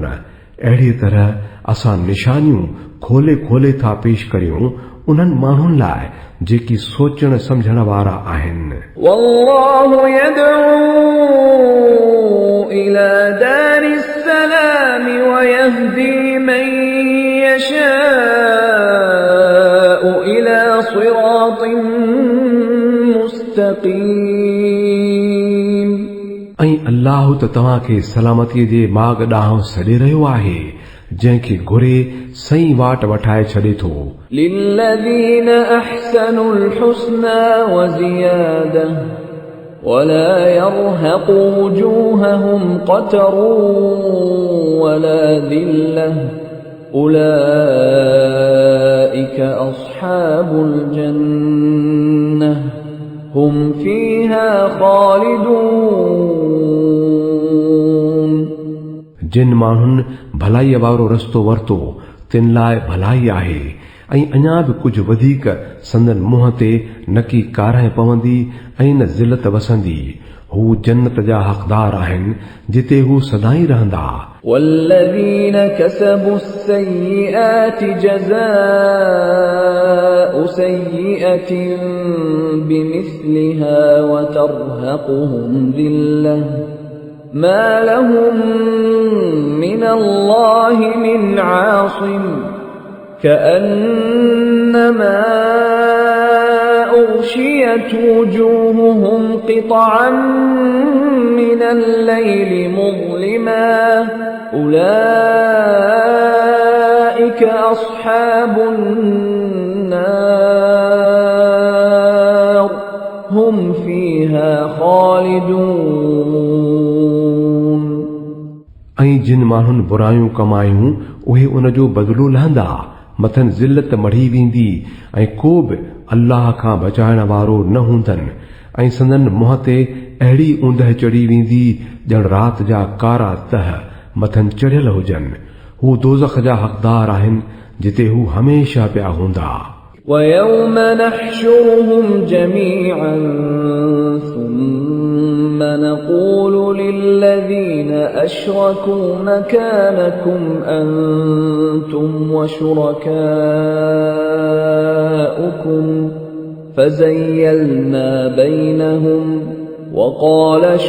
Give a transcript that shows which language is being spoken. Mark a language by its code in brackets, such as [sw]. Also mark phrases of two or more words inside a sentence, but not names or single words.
[sd] अहिड़ी तरह असां निशानियूं खोले खोले था पेश करियूं उन्हनि माण्हुनि लाइ जेकी सोचण समझण वारा आहिनि। [ar] والله يدعو إلى دار السلام ويهدي من يشاء إلى صراط مستقيم. [sd] ऐं अल्लाह त तव्हांखे सलामतीअ जे मार्ग ॾांहुं सॾे रहियो आहे जंहिंखे घुरे सही वाट वठाए छॾे थो। [ar] للذين أحسنوا الحسنى وزيادة ولا يرهق وجوههم قتر ولا ذلة أولئك أصحاب الجنة هم فيها خالدون. [sd] जिन माण्हुनि भलाईअ वारो रस्तो वरितो तिन लाइ भलाई आहे ऐं अञा बि कुझु वधीक संदन मुंहं ते न की कारह पवंदी ऐं न ज़िलत वसंदी। हू जन्नत जा हक़दार आहिनि जिते हू सदाई रहंदा। [ar] والذين كسبوا السيئات جزاء سيئة بمثلها وترهقهم ذلة ما لهم من الله من عاصم كأنما أغشيت وجوههم قطعا من الليل مظلما أولئك أصحاب النار هم فيها خالدون. [sd] ऐं जिन माण्हुनि बुरायूं कमायूं उहे उन जो बदिलो लहंदा। मथनि ज़िल्लत मढ़ी वेंदी ऐं को बि अल्लाह खां बचाइण वारो न हूंदनि ऐं संदन मुंहं ते अहिड़ी ऊंदह चढ़ी वेंदी ॼण रात जा कारा तह मथनि चढ़ियल हुजनि। हू दोज़ख जा हक़दार आहिनि जिते हू हमेशा पिया हूंदा। [ar] وَيَوْمَ نَحْشُرُهُمْ جَمِيعًا ثُمَّ نَقُولُ لِلَّذِينَ أَشْرَكُوا مَكَانَكُمْ أَنْتُمْ وَشُرَكَاؤُكُمْ فزيلنا بينهم وقال